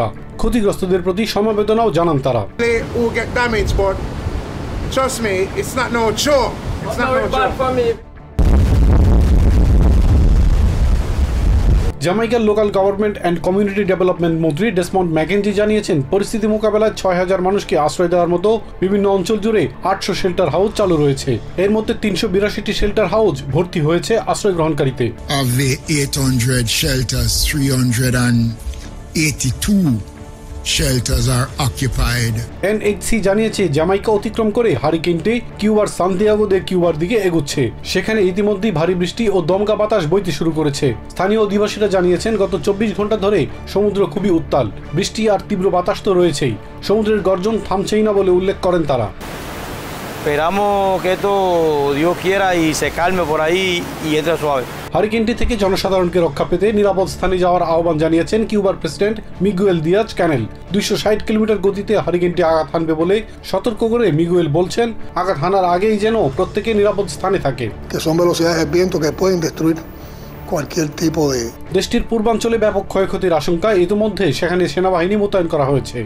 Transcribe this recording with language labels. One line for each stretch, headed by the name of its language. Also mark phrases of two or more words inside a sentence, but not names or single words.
Bangla: ক্ষতিগ্রস্তদের প্রতি সমবেদনাও জানান তারা। জামাইকার লোকাল গভর্নমেন্ট অ্যান্ড কমিউনিটি ডেভেলপমেন্ট মন্ত্রী ডেসমন্ড ম্যাকেনজি জানিয়েছেন পরিস্থিতি মোকাবেলায় 6000 মানুষকে আশ্রয় দেওয়ার মতো বিভিন্ন অঞ্চল জুড়ে 800
English: shelter house
Bangla: চালু রয়েছে। এর মধ্যে 382টি
English: shelter house
Bangla: ভর্তি হয়েছে আশ্রয় গ্রহণকারীতে।
English: Of the 800 shelters, 382 shelters are occupied.
Bangla: NHC জানিয়েছে জামাইকা অতিক্রম করে হারিকেনটি কিউবার সান্তিয়াগো দে কিউবার দিকে এগুচ্ছে। সেখানে ইতিমধ্যেই ভারী বৃষ্টি ও দমকা বাতাস বইতে শুরু করেছে। স্থানীয় অধিবাসীরা জানিয়েছেন গত 24 ঘন্টা ধরে সমুদ্র খুবই উত্তাল। বৃষ্টি আর তীব্র বাতাস তো রয়েছেই, সমুদ্রের গর্জন থামছেই না বলে উল্লেখ করেন তারা।
Spanish: Esperamos que esto Dios quiera y se calme por ahí y entre suave.
Bangla: হারিকেনটি থেকে জনসাধারণকে রক্ষা পেতে নিরাপদ স্থানে যাওয়ার আহ্বান জানিয়েছেন কিউবার প্রেসিডেন্ট মিগুয়েল দিয়াজ ক্যানেল। 260 কিলোমিটার গতিতে হারিকেনটি আঘাত হানবে বলে সতর্ক করে মিগুয়েল বলছেন, আঘাত হানার আগেই যেন প্রত্যেকে নিরাপদ স্থানে থাকে। দেশটির পূর্বাঞ্চলে ব্যাপক ক্ষয়ক্ষতির আশঙ্কা, ইতিমধ্যে সেখানে সেনাবাহিনী মোতায়েন করা হয়েছে।